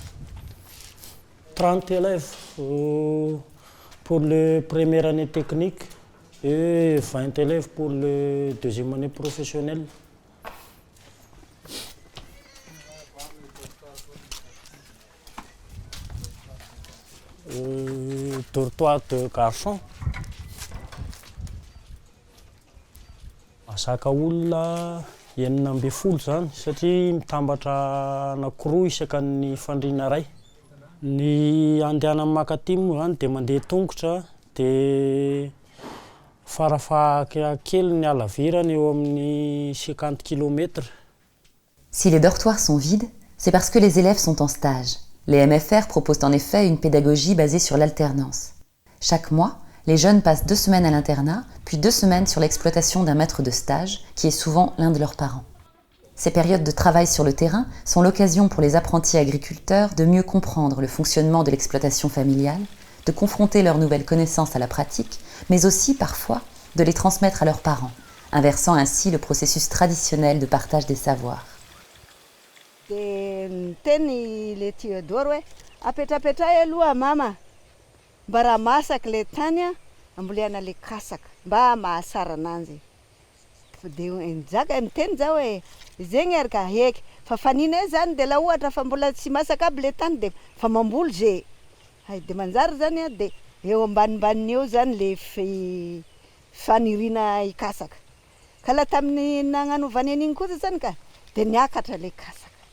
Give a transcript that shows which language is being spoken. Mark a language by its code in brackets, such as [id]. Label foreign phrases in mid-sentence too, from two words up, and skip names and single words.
[fr] 30 élèves pour la première année technique et 20 élèves pour la deuxième année professionnelle. Dortoir de garçons. [mg] Masaka olona enina amby folo zany satria mitambatra anankiroa isaka ny fandriana ray. Ny andehana amin'ny Makatimo zany dia mandeha tongotra dia farafahakeliny ny halavirany eo amin'ny 50 km. [fr] Si les dortoirs sont vides, c'est parce que les élèves sont en stage. Les MFR proposent en effet une pédagogie basée sur l'alternance. Chaque mois, les jeunes passent 2 semaines à l'internat, puis 2 semaines sur l'exploitation d'un maître de stage, qui est souvent l'un de leurs parents. Ces périodes de travail sur le terrain sont l'occasion pour les apprentis agriculteurs de mieux comprendre le fonctionnement de l'exploitation familiale, de confronter leurs nouvelles connaissances à la pratique, mais aussi, parfois, de les transmettre à leurs parents, inversant ainsi le processus traditionnel de partage des savoirs. [mg] Teny le Théodore hoe apetrapetra aloha mama mba raha masaka le tany a ambolena le kasaka mba mahasara ananjy. dia nizaka miteny zao hoe zegny ary ka heky fa fanina e zany dia la ohatra fa mbola tsy masaka aby le tany dia fa mamboly ze dia manjary zany a dia eo ambanimbany eo zany le fanirina ikasaka ka la tamin'ny nagnanovany an'iny kosa zany ka dia niakatra le kasaka.